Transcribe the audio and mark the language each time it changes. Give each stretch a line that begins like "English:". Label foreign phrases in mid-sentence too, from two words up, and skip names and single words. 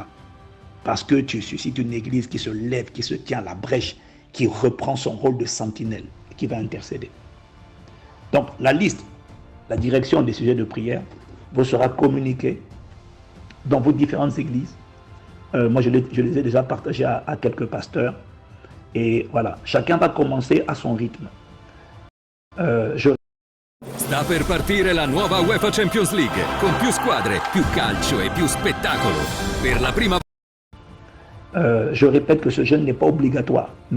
French: Parce que tu suscites une église qui se lève, qui se tient à la brèche, qui reprend son rôle de sentinelle, qui va intercéder. Donc la liste, la direction des sujets de prière vous sera communiquée dans vos différentes églises. Moi, je les ai déjà partagés à quelques pasteurs. Et voilà, chacun va commencer à son rythme.
Italian: Sta per partire la nuova UEFA Champions League, con più squadre, più calcio e più spettacolo. Per la prima
French: je répète que ce jeûne n'est pas obligatoire.